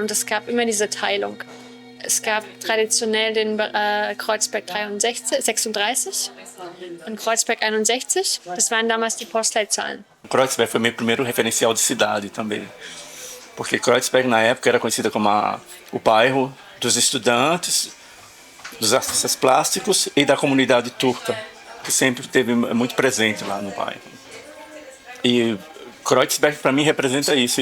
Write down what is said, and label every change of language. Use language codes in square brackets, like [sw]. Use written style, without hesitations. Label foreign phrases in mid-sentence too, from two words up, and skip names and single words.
[de] Und es gab immer diese Teilung. Es gab traditionell den Kreuzberg 36 und Kreuzberg 61. Das waren damals die Postleitzahlen. [pt] Kreuzberg foi meu primeiro referencial de cidade também. Porque Kreuzberg, na época, era conhecida como o bairro dos estudantes, dos artistas plásticos e da comunidade turca, que sempre esteve muito presente lá no bairro. E Kreuzberg, para mim, representa isso.